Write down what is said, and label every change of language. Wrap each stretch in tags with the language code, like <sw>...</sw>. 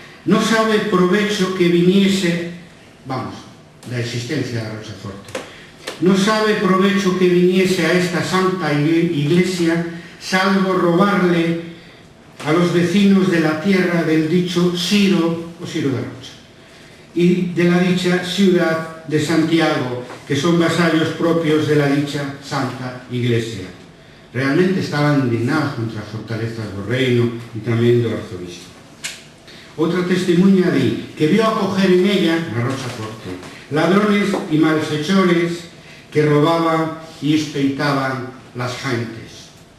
<es>Non sabe provecho que viniese, vamos,</es> <gl>da existencia da Rochaforte,</gl> <es>non sabe provecho que viniese a esta santa iglesia salvo robarle a los vecinos de la tierra del dicho Siro, o Siro de Rocha, y de la dicha ciudad de Santiago, que son vasallos propios de la dicha santa iglesia.</es> <gl>Realmente estaban indignados contra as fortalezas do reino e tamén do arzobispo. Outra testemunha di que</gl> <es>vio acoger en ella,</es> <gl>na Rochaforte,</gl> <es>ladrones y malhechores que robaban y espeitaban las gentes.</es>